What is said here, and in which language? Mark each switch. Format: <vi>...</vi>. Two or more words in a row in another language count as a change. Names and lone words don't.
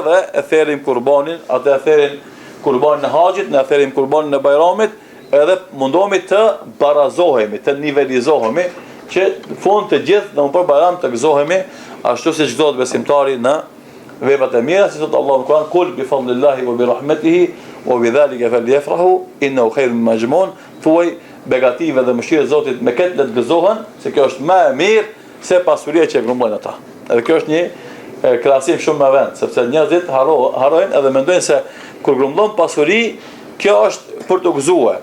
<sq>dhe e therim kurbanin, atë e therin kurbanin e haxhit, ne e therim kurbanin e Bajramit, edhe mundohemi të barazohemi, të nivelizohemi, që fund të gjithë në për Bajram të gëzohemi, ashtu si çdo besimtari në veprat e mira, si thot Allahu në Kur'an,</sq> <ar>قل بفضل الله وبرحمته وبذلك فليفرحوا إنه خير مما يجمعون,</ar> <sq>thuaj begative dhe mëshirë e Zotit me këtë le të gëzohen, se kjo është më e mirë se pasuria që e grumbojnë ata. Edhe kjo është një krahasim shumë më vend, sepse njerëzit harrojnë edhe mendojnë se kur grumbullon pasuri, kjo është për të gëzuar.</sq>